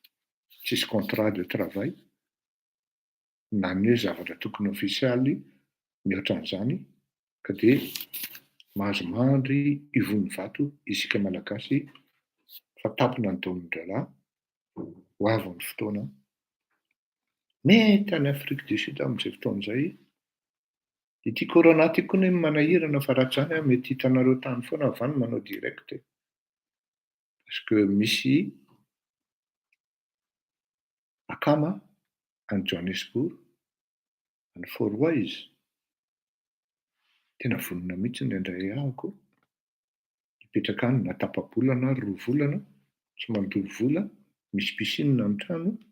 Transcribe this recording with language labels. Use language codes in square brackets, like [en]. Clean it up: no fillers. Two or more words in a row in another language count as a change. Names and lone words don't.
[mg] Tsisy [fr] contrat de travail [mg] na ny hoe zavatra tokony ofisialy mihoatra an'izany ka dia mahazo mandry ivony vato isika malagasy fa tapona ny taonin-dralahy ho avy ny fotoana mety any Afrique du Sud amin'izay fotoana izay ity corona ity koa ny manahirana fa raha tsy izany mety hitanareo tany foana avany manao direct [fr] parce que [mg] misy akama any Johannesburg any Fourwize tena vonona mihitsy ny indray ahako hipetraka any na tapa-bolana 2 volana tsy mandoha vola misy piscine ny trano